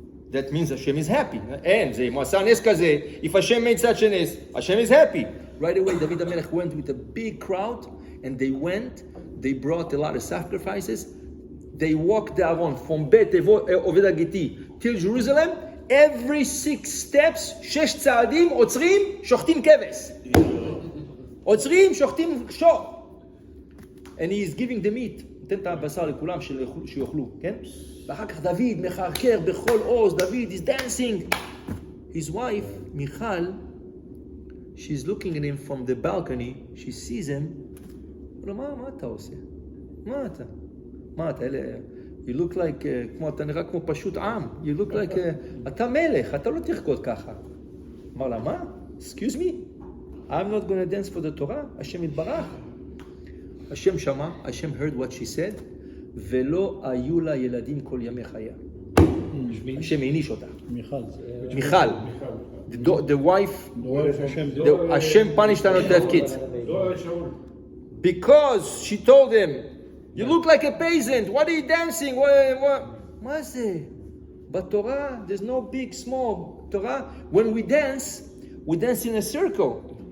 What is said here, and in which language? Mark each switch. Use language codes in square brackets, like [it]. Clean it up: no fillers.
[en] That means Hashem is happy. [he] אין, זה אם הוא עשה נס כזה, [en] if Hashem made such a ness, Hashem is happy. Right away, David HaMelech went with a big crowd, and they brought a lot of sacrifices. They walked the Aaron from Bet Oved Agiti till Jerusalem. Every 6 steps, [he] 6 צעדים, עוצרים, שוחטים כבש. עוצרים, שוחטים שור. [en] And he is giving the meat. [he] נותן את הבשר לכולם שיאכלו, כן? ואחר כך דוד מחרקר בכל עוז, דוד [en] is dancing. His wife, מיכל, she's looking at him from the balcony, she sees him. [he] מה אתה עושה? מה אתה, [en] you look like, [he] אתה נראה כמו פשוט עם. [en] You look like, [he] אתה מלך, אתה לא תרקוד ככה. אמר לה, מה? [en] Excuse me? I'm not going to dance for the Torah? [he] השם יתברך. השם שמע, השם [en] heard what she said, [he] ולא היו לה ילדים כל ימי חייה. השם העניש אותה. מיכל. [en] The wife, השם punished her not to have kids. Because she told him, you look like a peasant. What are you dancing? What? [he] מה זה? [en] בתורה, there's no big, small. Torah, when we dance in a circle.